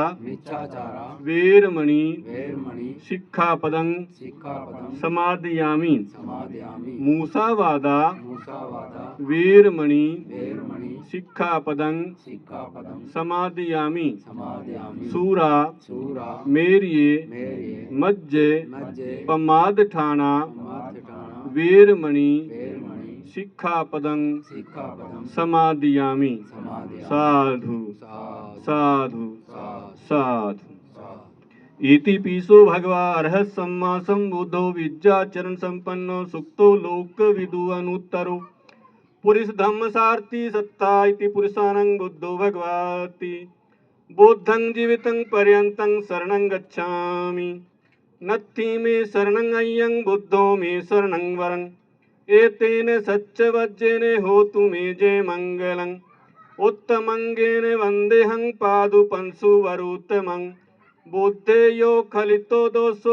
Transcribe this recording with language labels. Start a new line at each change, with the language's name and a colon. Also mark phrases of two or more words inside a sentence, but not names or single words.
Pali: वेरमणि सिक्खापदं समादयामि मूसावादा वेरमणि सिक्खापदं समादयामि सूरा मेरिये मज्जे पमादठाना वेरमणि सिक्खापदं समादयामि। साधु साधु साधु। इति पीसो भगवा अर्हत् सम्मा सम्बुद्धो विद्याचरण संपन्नो सुक्तो लोकविदु अनुत्तरो पुरुष धम्म सारथी सत्ता इति पुरुषानं बुद्धो भगवाति बुद्धं जीवितं पर्यन्तं शरणं गच्छामि नत्थि मे शरणं अय्यं बुद्धो मे शरणं वरं एतेन सच्चवज्जेन होतु मे जय मंगलं उत्तमंगेन वन्देहं पादुपं सुवरोत्तमं बुद्धेयो खलितो दोषो